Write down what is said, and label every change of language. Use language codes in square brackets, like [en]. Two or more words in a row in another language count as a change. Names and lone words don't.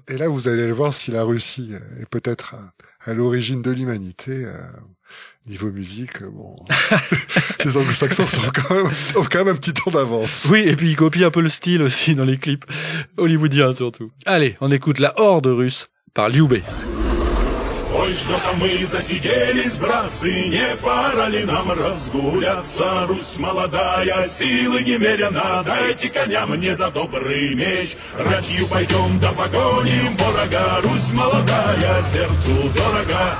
[fr] Et là, vous allez voir si la Russie est peut-être à l'origine de l'humanité. Niveau musique, bon, les anglo-saxons ont quand même un petit temps d'avance. Oui, et puis ils copient un peu le style aussi dans les clips hollywoodiens surtout. Allez, on écoute La Horde russe par Liu Bei. [ru] Ой, что-то мы засиделись, братцы, не пора ли нам разгуляться? Русь молодая, силы немерено, дайте коня мне да добрый меч. Ратью пойдем да погоним ворога, Русь молодая, сердцу дорога.